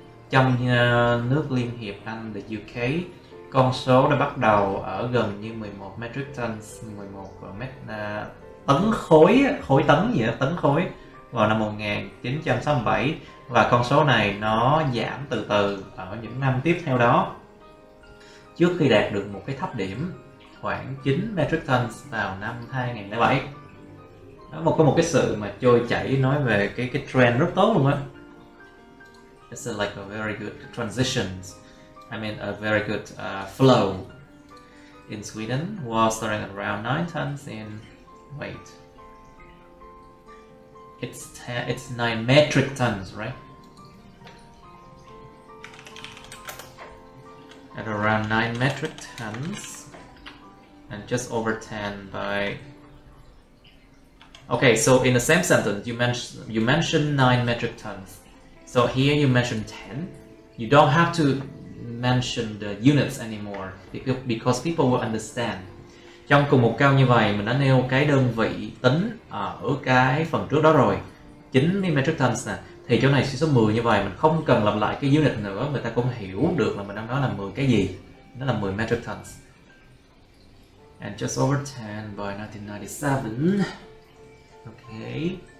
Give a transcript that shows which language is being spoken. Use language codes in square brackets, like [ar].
[vi] Trong nước Liên hiệp Anh, the UK, con số đã bắt đầu ở gần như 11 metric tons, 11 tấn khối tấn gì đó, tấn khối vào năm 1967, và con số này nó giảm từ từ ở những năm tiếp theo đó, trước khi đạt được một cái thấp điểm khoảng 9 metric tons vào năm 2007. Đó, có một cái sự mà trôi chảy nói về cái trend rất tốt luôn á. [en] It's like a very good transitions. I mean a very good flow in Sweden was starting at around 9 tons in weight. It's 9 metric tons, right? At around 9 metric tons and just over 10 by. Okay, so in the same sentence you mentioned 9 metric tons. So here you mentioned 10. You don't have to mention the units anymore because people will understand. [vi] Trong cùng một câu như vậy mình đã nêu cái đơn vị tính ở cái phần trước đó rồi, 90 metric tons nè, thì chỗ này số 10 như vậy mình không cần lặp lại cái unit nữa, người ta cũng hiểu được là mình đang nói là 10 cái gì. Nó là 10 metric tons. [en] And just over 10 by 1997. Okay.